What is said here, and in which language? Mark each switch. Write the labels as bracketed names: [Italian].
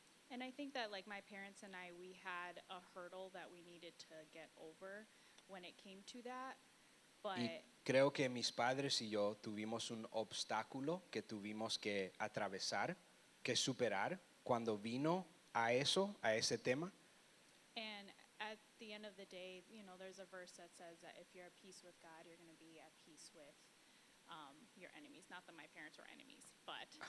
[English] And I think that like my parents and we had a hurdle that we needed to get over when it came to that. But [Spanish] Y creo que mis padres y yo tuvimos un obstáculo que tuvimos que atravesar, que superar cuando vino a eso, a ese tema. [English] and at the end of the day, there's a verse that says that if you're at peace with God, you're going to be at peace with your enemies. Not that my parents were enemies, but